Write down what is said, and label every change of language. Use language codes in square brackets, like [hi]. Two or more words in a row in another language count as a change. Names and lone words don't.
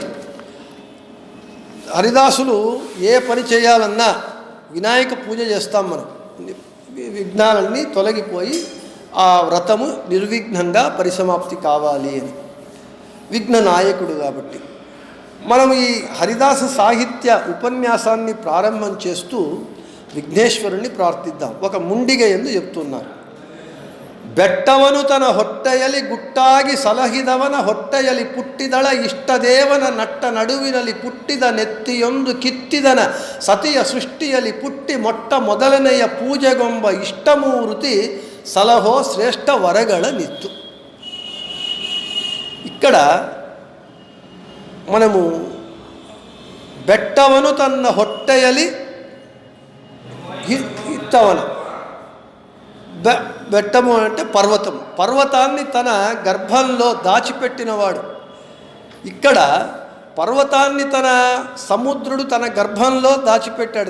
[te] హరిదాసులు ఏ పని చేయాలన్నా వినాయక పూజ చేస్తాం మనం, విఘ్నాలన్నీ తొలగిపోయి ఆ వ్రతము నిర్విఘ్నంగా పరిసమాప్తి కావాలి అని. విఘ్న నాయకుడు కాబట్టి మనం ఈ హరిదాస సాహిత్య ఉపన్యాసాన్ని ప్రారంభం చేస్తూ విఘ్నేశ్వరుణ్ణి ప్రార్థిద్దాం. ఒక ముండిగ ఎందు చెప్తున్నారు. [kn] ಬೆಟ್ಟವನು ತನ ಹೊಟ್ಟೆಯಲಿ ಗುಟ್ಟಾಗಿ ಸಲಹಿದವನ ಹೊಟ್ಟೆಯಲಿ ಪುಟ್ಟಿದಳ ಇಷ್ಟದೇವನ ನಟ್ಟ ನಡುವಿನಲ್ಲಿ ಪುಟ್ಟಿದ ನೆತ್ತಿಯೊಂದು ಕಿತ್ತಿದನ ಸತಿಯ ಸೃಷ್ಟಿಯಲ್ಲಿ ಪುಟ್ಟಿ ಮೊಟ್ಟ ಮೊದಲನೆಯ ಪೂಜೆಗೊಂಬ ಇಷ್ಟಮೂರ್ತಿ ಸಲಹೋ ಶ್ರೇಷ್ಠ ವರಗಳ ನಿತ್ತು. [te] ఇక్కడ మనము [kn] ಬೆಟ್ಟವನು ತನ್ನ ಹೊಟ್ಟೆಯಲಿ [te] ఇత్తవన, బెట్టము అంటే పర్వతము, పర్వతాన్ని తన గర్భంలో దాచిపెట్టినవాడు. ఇక్కడ పర్వతాన్ని సముద్రుడు తన గర్భంలో దాచిపెట్టాడు.